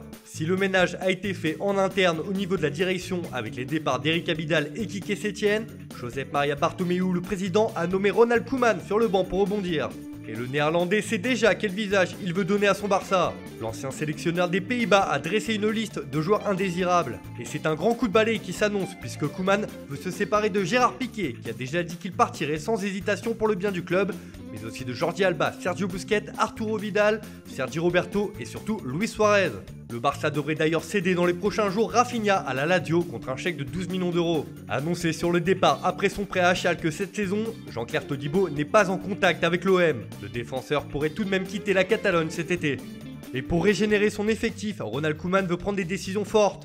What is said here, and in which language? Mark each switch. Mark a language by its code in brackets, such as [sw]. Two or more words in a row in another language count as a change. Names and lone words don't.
[fr] Si le ménage a été fait en interne au niveau de la direction avec les départs d'Eric Abidal et Quique Setien, Josep Maria Bartomeu, le président, a nommé Ronald Koeman sur le banc pour rebondir. Et le néerlandais sait déjà quel visage il veut donner à son Barça. L'ancien sélectionneur des Pays-Bas a dressé une liste de joueurs indésirables. Et c'est un grand coup de balai qui s'annonce puisque Koeman veut se séparer de Gérard Piqué qui a déjà dit qu'il partirait sans hésitation pour le bien du club, mais aussi de Jordi Alba, Sergio Busquets, Arturo Vidal, Sergi Roberto et surtout Luis Suarez. Le Barça devrait d'ailleurs céder dans les prochains jours Rafinha à la Lazio contre un chèque de 12 millions d'euros. Annoncé sur le départ après son prêt à Schalke cette saison, Jean-Claire Todibo n'est pas en contact avec l'OM. Le défenseur pourrait tout de même quitter la Catalogne cet été. Et pour régénérer son effectif, Ronald Koeman veut prendre des décisions fortes.